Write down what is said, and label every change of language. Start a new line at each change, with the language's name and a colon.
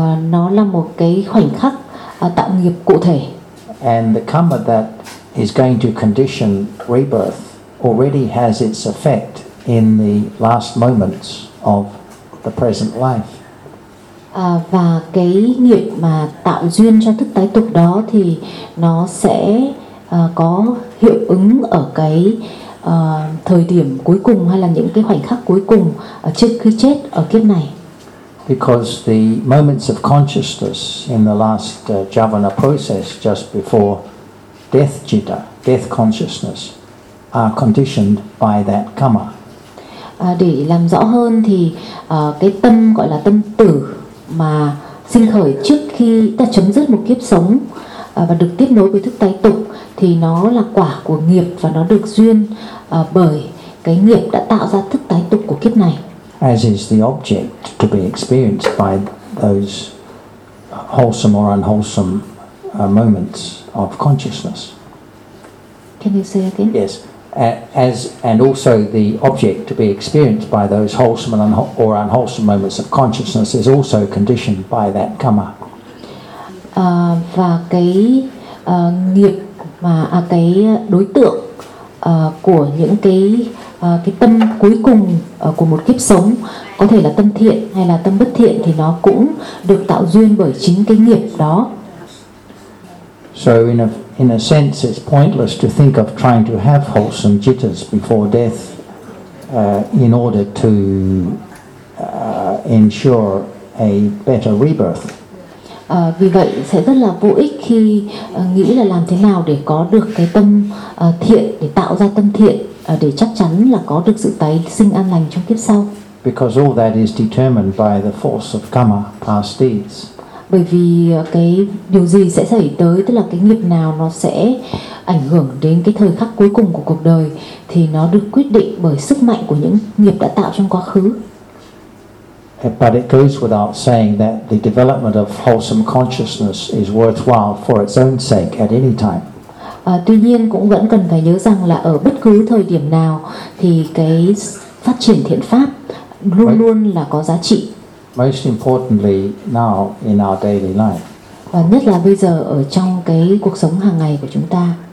Vietnamese: Nó là một cái khoảnh khắc tạo nghiệp cụ thể.
English: And the karma that is going to condition rebirth already has its effect in the last moments of the present life.
Vietnamese: Và cái nghiệp mà tạo duyên cho thức tái tục đó thì nó sẽ có hiệu ứng ở cái thời điểm cuối cùng hay là những cái khoảnh khắc cuối cùng trước khi chết ở kiếp này.
English: Because the moments of consciousness in the last jhavana process just before death citta, death consciousness, are conditioned by that karma.
Vietnamese: Để làm rõ hơn thì cái tâm gọi là tâm tử mà sinh khởi trước khi ta chấm dứt một kiếp sống và được tiếp nối với thức tái tục thì nó là quả của nghiệp và nó được duyên bởi cái nghiệp đã tạo ra thức tái tục của kiếp này.
English: As is the object to be experienced by those wholesome or unwholesome moments of consciousness. Can you say again? Yes. As and also the object to be experienced by those wholesome or unwholesome moments of consciousness is also conditioned by that karma.
Vietnamese: Và cái nghiệp mà cái đối tượng của những cái tâm cuối cùng của một kiếp sống, có thể là tâm thiện hay là tâm bất thiện, thì nó cũng được tạo duyên bởi chính cái nghiệp đó.
English: So in a sense it's pointless to think of trying to have wholesome jitters before death in order to ensure a better rebirth.
Vietnamese: Vì vậy sẽ rất là vô ích khi nghĩ là làm thế nào để có được cái tâm thiện, để tạo ra tâm thiện để chắc chắn là có được sự tái sinh an lành trong kiếp sau.
English: Because all that is determined by the force of karma, past deeds.
Vietnamese: Bởi vì cái điều gì sẽ xảy tới, tức là cái nghiệp nào nó sẽ ảnh hưởng đến cái thời khắc cuối cùng của cuộc đời, thì nó được quyết định bởi sức mạnh của những nghiệp đã tạo trong quá khứ.
English: But it goes without saying that the development of wholesome consciousness is worthwhile for its own sake at any time.
Vietnamese: Tuy nhiên cũng vẫn cần phải nhớ rằng là ở bất cứ thời điểm nào thì cái phát triển thiện pháp luôn luôn là có giá trị.
English: Most importantly now in our daily life.
Vietnamese: Và nhất là bây giờ ở trong cái cuộc sống hàng ngày của chúng ta.